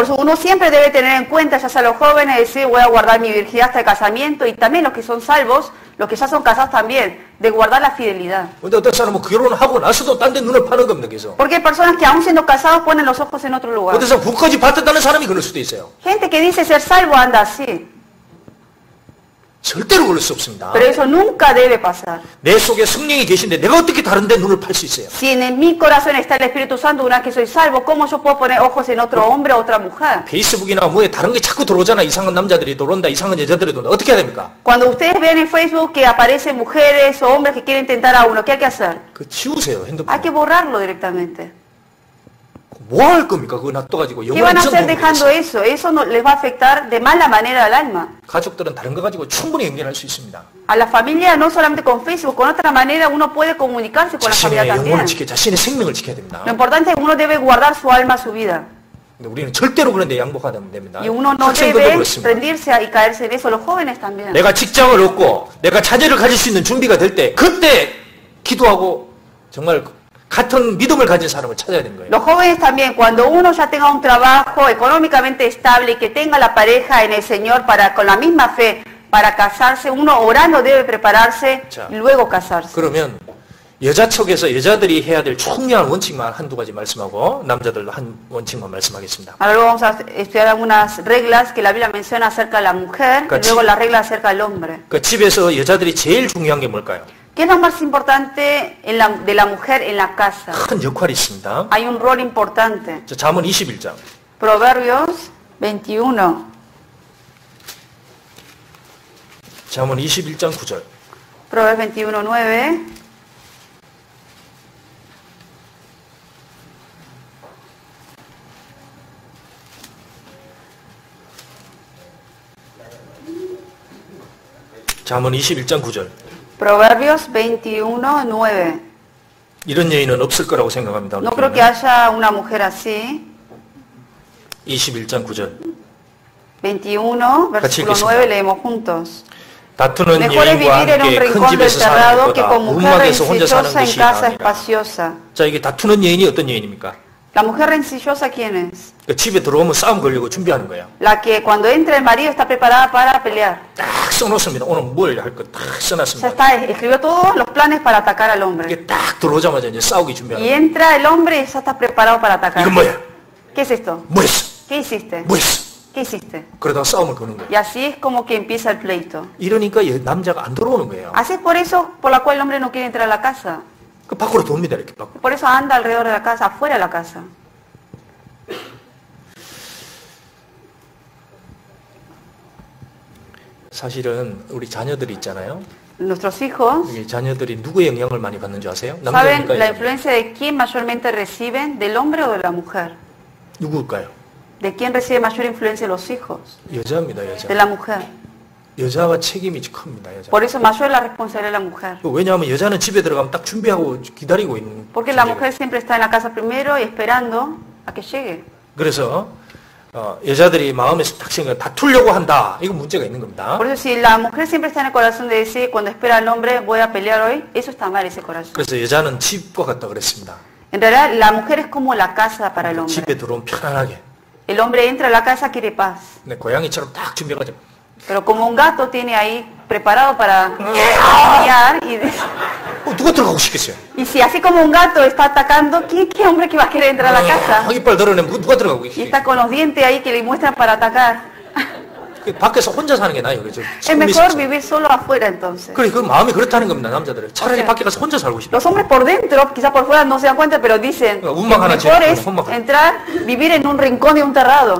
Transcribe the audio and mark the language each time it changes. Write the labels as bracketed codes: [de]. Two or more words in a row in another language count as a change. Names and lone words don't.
[es] Por eso uno siempre debe tener en cuenta, ya sea los jóvenes, decir voy a guardar mi virginidad hasta el casamiento, y también los que son salvos, los que ya son casados también, de guardar la fidelidad. [ko] 근데 어떤 사람은 결혼하고 나서도 딴 데 눈을 파는 겁니다. 계속. [es] Porque hay personas que aún siendo casados ponen los ojos en otro lugar. [ko] 어떤 사람 부까지 받았다는 사람이 그럴 수도 있어요. [es] Gente que dice ser salvo anda así, [ko] 절대로 그럴 수 없습니다. [es] pero eso nunca debe pasar. [ko] 내 속에 성령이 계신데 내가 어떻게 다른 데 눈을 팔 수 있어요? [es] Si en mi corazón está el Espíritu Santo, una vez que soy salvo, ¿cómo yo puedo poner ojos en otro hombre o otra mujer? [ko] 페이스북이나 뭐에 다른 게 자꾸 들어오잖아. 이상한 남자들이 들어온다, 이상한 여자들이 들어온다. 어떻게 해야 됩니까? [es] Cuando ustedes ven en Facebook que aparecen mujeres o hombres que quieren tentar a uno, ¿qué hay que hacer? [ko] 그 지우세요, 핸드폰. [es] Hay que borrarlo directamente. [ko] 뭐 할 겁니까? 그거 놔둬가지고 [es] ¿Qué van [ko] 영원히 [es] a hacer dejando [ko] 전도하겠어요. [es] eso? Eso no, les va a afectar de mala manera al alma. [ko] 가족들은 다른 거 가지고 충분히 연결할 수 있습니다. [es] A la familia, no solamente con Facebook, con otra manera uno puede comunicarse con la familia [ko] 자신의 [es] también. [ko] 영혼을 지켜, 자신의 생명을 지켜야 됩니다. [es] Lo importante es que uno debe guardar su alma, su vida. [ko] 근데 우리는 절대로 그런데 양보하면 됩니다. [es] Y uno no [ko] 학생들도 [es] debe [ko] 그렇습니다. [es] rendirse y caerse en eso. Los jóvenes también. [ko] 내가 직장을 얻고 내가 자녀를 가질 수 있는 준비가 될 때 그때 기도하고 정말 같은 믿음을 가진 사람을 찾아야 되는 거예요. [es] Los jóvenes también, cuando uno ya tenga un trabajo económicamente estable y que tenga la pareja en el Señor para con la misma fe para casarse, uno orando debe prepararse y luego casarse. [ko] 그러면 여자 측에서 여자들이 해야 될 중요한 원칙만 한두 가지 말씀하고 남자들 한 원칙만 말씀하겠습니다. [es] Ahora luego vamos a estudiar algunas reglas que la Biblia menciona acerca de la mujer y luego las reglas acerca del hombre. [ko] 그 집에서 여자들이 제일 중요한 게 뭘까요? [es] ¿Qué es lo más importante de la mujer en la casa? [ko] 큰 역할이 있습니다. [es] Hay un rol importante. [ko] 자, 잠언 21장. [es] Proverbios 21. [ko] 잠언 21장 9절. [es] Proverbios 21, 9. [ko] 잠언 21장 9절. [es] Proverbios 21, 9. [ko] 이런 여인은 없을 거라고 생각합니다. [es] No creo que haya una mujer así. [ko] 21장 9절. [es] 21, versículo 9, leemos juntos. [ko] 다투는 [es] Mejor es [ko] 여인과 [es] vivir en un [ko] 함께 큰 [es] rincón del [ko] 집에서 사는 [es] terrado que [ko] 것보다 [es] con mujer [ko] 음막에서 혼자 사는 [es] rencillosa en [ko] 것이 [es] casa [ko] 나으니라. [es] espaciosa. [ko] 자, 이게 다투는 여인이 어떤 여인입니까? [es] La mujer rencillosa, ¿quién es? [ko] 그 집에 들어오면 싸움 걸려고 준비하는 거예요. [es] La que cuando entra el marido está preparada para pelear. [ko] 딱 써놓습니다. 오늘 뭘 할 거 딱 [es] Ya [ko] 써놨습니다. [es] está, escribió todos los planes para atacar al hombre. [ko] 이게 딱 들어오자마자 이제 싸우기 [es] Y [ko] 준비하는 거예요. [es] entra el hombre y ya está preparado para atacar. [ko] 이건 뭐야? [es] ¿Qué es esto? [ko] 뭐 했어? [es] ¿Qué hiciste? [ko] 뭐 했어? [es] ¿Qué hiciste? [ko] 그러다가 싸움을 거는 거예요. [es] Y así es como que empieza el pleito. [ko] 이러니까 남자가 안 들어오는 거예요. [es] Así es por eso por la cual el hombre no quiere entrar a la casa. [ko] 그 밖으로 돕니다. 이렇게 밖으로. [es] Por eso anda alrededor de la casa, afuera de la casa. [ko] 사실은 우리 자녀들이 있잖아요. [es] Nuestros hijos, [ko] 이 자녀들이 누구의 영향을 많이 받는 줄 아세요? [es] ¿saben [ko] 남자입니까? [es] la influencia de quién mayormente reciben? ¿Del hombre o de la mujer? [ko] 누구일까요? [es] ¿De quién recibe mayor influencia los hijos? [ko] 여자입니다. [es] De [ko] 여자. [es] la mujer. [ko] 여자와 책임이 큽니다. 여자. [es] Por eso mayor es la responsabilidad de la mujer. [ko] 왜냐하면 여자는 집에 들어가면 딱 준비하고 기다리고 있는 [es] Porque la [ko] 존재거든요. [es] mujer siempre está en la casa primero y esperando a que llegue. [ko] 그래서 여자들이 마음에서 딱 생각 다투려고 한다. 이거 문제가 있는 겁니다. [es] Por eso si la mujer siempre está en el corazón de decir, cuando espera al hombre, voy a pelear hoy, eso está mal ese corazón. [ko] 그래서 여자는 집과 같다 그랬습니다. [es] En realidad, la mujer es como la casa para el hombre. [ko] 집에 들어오면 편안하게. [es] El hombre entra a la casa, quiere paz. [ko] 근데 고양이처럼 딱 준비해가지고 [es] Pero como un gato tiene ahí preparado para pelear [ko] 누가 들어가고 싶겠어요? [es] y si así como un gato está atacando, ¿qué hombre que va a querer entrar a la casa? [ko] 이빨 드러내면 누가 들어가고 [es] Y [ko] 싶겠어요? [es] está con los dientes ahí que le muestran para atacar. [ko] 밖에서 혼자 사는 게 나아요. 그죠? [es] Es mejor vivir solo afuera entonces. [ko] 그래, 그 마음이 그렇다는 겁니다, 남자들은. 차라리 밖에 가서 혼자 살고 싶다. [es] Los hombres por dentro, quizás por fuera no se dan cuenta, pero dicen, mejor es entrar, vivir en un rincón de un terrado.